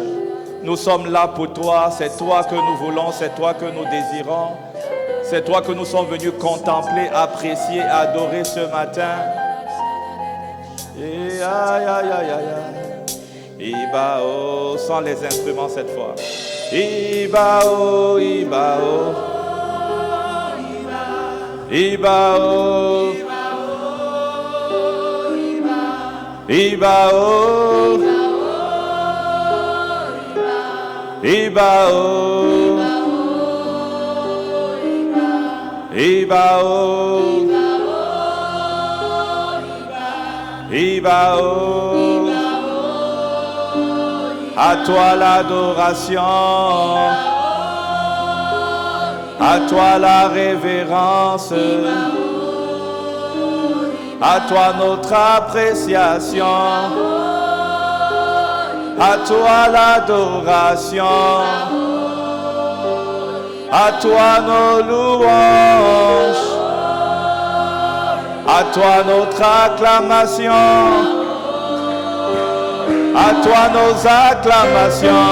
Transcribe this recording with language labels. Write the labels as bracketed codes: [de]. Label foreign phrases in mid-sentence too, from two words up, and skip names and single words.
[fr] Nous sommes là pour toi, c'est toi que nous voulons, c'est toi que nous désirons. C'est toi que nous sommes venus contempler, apprécier, adorer ce matin. Et aïe, aïe, aïe, aïe, aïe. Iba, oh, sans les instruments cette fois. [yo] Iba, oh, Iba, oh. Iba, oh. Iba, oh. Iba, oh. Iba, oh. Iba, oh. [fr] À toi l'adoration, à toi la révérence, à toi notre appréciation, à toi l'adoration, à toi nos louanges, à toi notre acclamation, à toi nos acclamations.